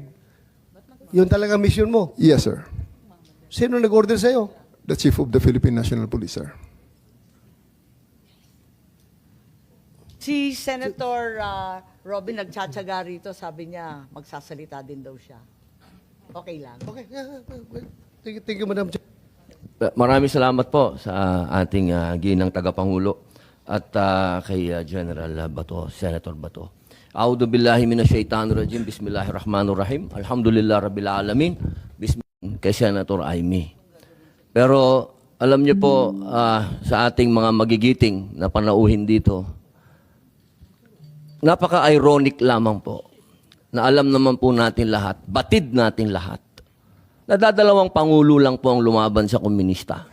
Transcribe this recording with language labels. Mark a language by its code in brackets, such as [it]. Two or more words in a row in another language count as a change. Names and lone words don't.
[tl] Yun talaga mission mo. [en] Yes, sir. [tl] Sino nag-order sa'yo? [en] The Chief of the Philippine National Police, sir. [tl] Si Senator Robin nagtsatsaga rito, sabi niya, magsasalita din daw siya. Okay lang. [en] Okay. Thank you, Madam Chair. [tl] Maraming salamat po sa ating ginang tagapangulo at kay General Bato, Senator Bato. [ar] أعوذ بالله من الشيطان الرجيم. بسم الله الرحمن الرحيم. الحمد لله رب العالمين. [tl] Bismillah kay Senator Amy. Pero alam niyo po, sa ating mga magigiting na panauhin dito, napaka-ironic lamang po na alam naman po natin lahat, batid natin lahat, na dadalawang pangulo lang po ang lumaban sa komunista.